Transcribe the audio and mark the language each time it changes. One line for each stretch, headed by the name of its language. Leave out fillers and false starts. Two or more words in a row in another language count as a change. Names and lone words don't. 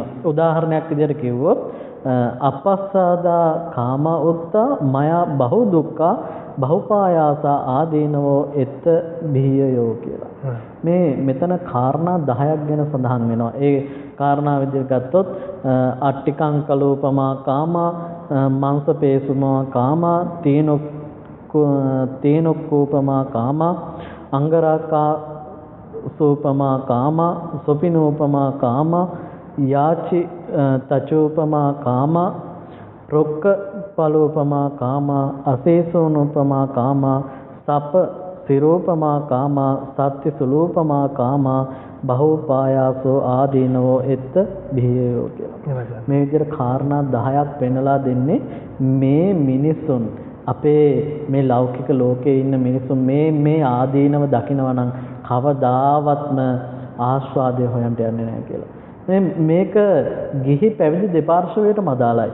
Sinhala: උදාහරණයක් විදිහට කිව්වොත්
Pali: අපස්සාදා කාම උත්තා මයා බහු දුක්ඛා බහුපායාස ආදීනවෝ එත් බිහියෝ
Sinhala: කියලා. මේ මෙතන කාරණා 10ක් ගැන සඳහන් වෙනවා. ඒ කාරණා විදිහට ගත්තොත්
Pali: අට්ටිකංකලෝපමා කාමා මාංශපේසුමා කාමා තීනොක්කෝපමා කාමා අංගරාකා සෝපමා කාමා සොපිනෝපමා කාමා යාචි තචෝපමා කාමා රොක්ක පලෝපමා කාමා අසේසෝනෝපමා කාමා සප සිරෝපමා කාමා සත්‍ය සුලෝපමා කාමා බහෝපායාසෝ ආදීනවෝ එත්ත බිහියෝ
Sinhala: කියලා. මේ විදිහට කාරණා 10ක් පෙන්නලා දෙන්නේ මේ මිනිසුන් අපේ මේ ලෞකික ලෝකයේ ඉන්න මිනිසුන් මේ ආදීනව දකිනවා නම් කවදාවත්ම ආස්වාදය හොයන්න යන්නේ නැහැ කියලා. මේක ගිහි පැවිදි දෙපාර්ශ්වයටම අදාළයි.